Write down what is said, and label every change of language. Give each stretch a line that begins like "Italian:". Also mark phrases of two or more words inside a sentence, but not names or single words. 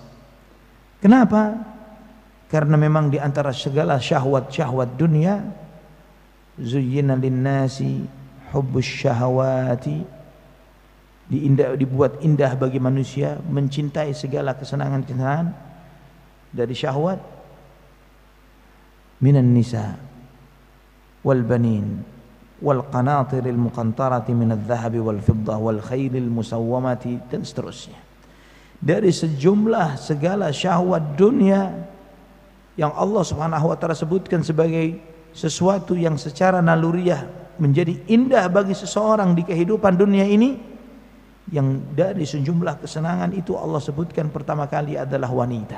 Indonesian: Kenapa? Karena memang di antara segala syahwat-syahwat dunia,
Arabic: زين للناس حب الشهوات,
Indonesian: dibuat indah bagi manusia mencintai segala kesenangan-kesenangan dari syahwat,
Arabic: من النساء والبنين والقناطير المقنطرة من الذهب والفضة والخيل المسومة,
Indonesian: dan seterusnya. Dari sejumlah segala syahwat dunia yang Allah
Arabic: سبحانه وتعالى
Indonesian: sebutkan sebagai sesuatu yang secara naluriah menjadi indah bagi seseorang di kehidupan dunia ini, yang dari sejumlah kesenangan itu Allah sebutkan pertama kali adalah wanita.